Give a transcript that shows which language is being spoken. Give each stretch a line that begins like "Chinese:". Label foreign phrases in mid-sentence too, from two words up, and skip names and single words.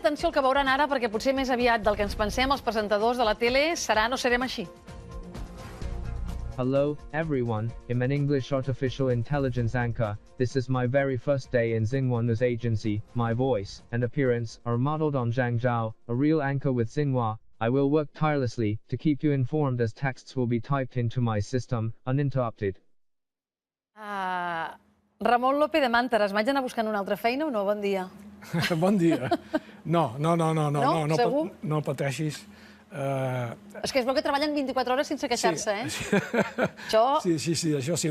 Catalan: atenció al que veuran ara, perquè potser més aviat del que ens pensem, els presentadors de la tele seran o serem així.
English: Hello, everyone. I'm an English artificial intelligence anchor. This is my very first day in Xinhua News Agency. My voice and appearance are modeled on Zhang Zhao, a real anchor with Xinhua. I will work tirelessly to keep you informed as texts will be typed into my system, uninterrupted.
Catalan: Ramon López de Mànteres, m'haig d'anar buscant una altra feina o no? Bon dia. Bon dia. No Segur? no pateixis. És que es veu que treballen 24 hores sense queixar-se, eh? Sí, això sí.